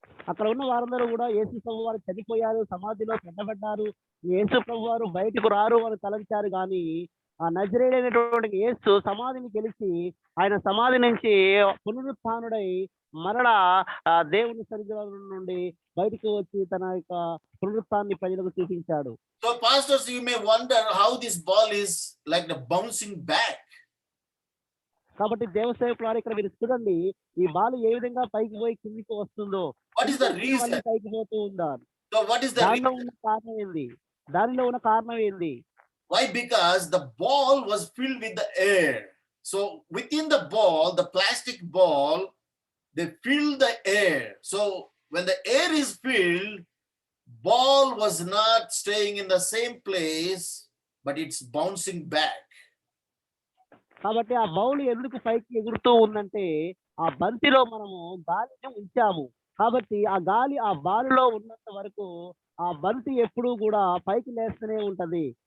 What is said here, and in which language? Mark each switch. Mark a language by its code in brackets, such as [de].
[te] అక్కడ ఉన్న వారందరూ కూడా యేసు ప్రభు వారు చనిపోయారు, సమాధిలో పెట్టబడ్డారు, యేసు ప్రభు వారు బయటకు రారు అని తలంచారు. కానీ ఆ నజరేయుడైనటువంటి యేసు సమాధిని గెలిచి ఆయన సమాధి నుంచి పునరుత్థానుడై మరలా దేవుని సన్నిధిలో నుండి బయటకు వచ్చి తన యొక్క పునరుత్థానాన్ని ప్రజలకు చూపించాడు. [en] So pastors, you may wonder how this ball is like the bouncing back. [te] కాబట్టి దేవసేవకుల వారు ఇక్కడ మీరు చూడండి, ఈ బాల్ ఏ విధంగా పైకి పోయి కిందికి వస్తుందో, [en] What is the reason? [te] పైకి పోతూ ఉందా? [en] So what is the [te] దానిలో [en] reason? [te] ఉన్న కారణం ఏంది? దానిలో ఉన్న కారణం ఏంది? [en] Why? Because the ball was filled with the air. So within the ball, the plastic ball, they filled the air. So when the air is filled, ball was not staying in the same place, but it's bouncing back. [te] కాబట్టి ఆ bowl ఎందుకు పైకి ఎగురుతూ ఉందంటే ఆ బంతిలో మనము గాలిని ఉంచాము. కాబట్టి ఆ గాలి ఆ బాలులో ఉన్నంత వరకు ఆ బంతి ఎప్పుడూ కూడా పైకి లేస్తూనే ఉంటది.